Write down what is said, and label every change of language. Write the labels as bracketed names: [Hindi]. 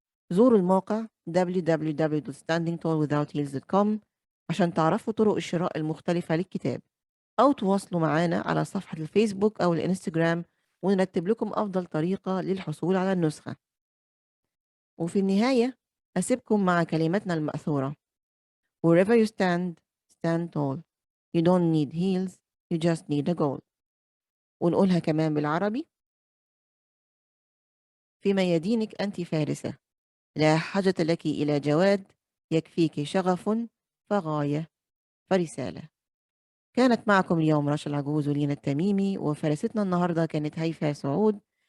[Arabic] زوروا الموقع www.standingtallwithout.heels.com عشان تعرفوا طرق الشراء المختلفة للكتاب، أو تواصلوا معانا على صفحة الفيسبوك أو الإنستجرام ونرتب لكم أفضل طريقة للحصول على النسخة. وفي النهاية أسيبكم مع كلماتنا المأثورة: [English] Wherever you stand, stand tall. You don't need heels, you just need a goal. [Arabic] ونقولها كمان بالعربي: في ميادينك أنت فارسة، لا حاجة لك إلى جواد، يكفيك شغف فغاية فرسالة. كانت معكم اليوم رشا العجوز ولينا التميمي، وفارستنا النهاردة كانت هيفاء سعود.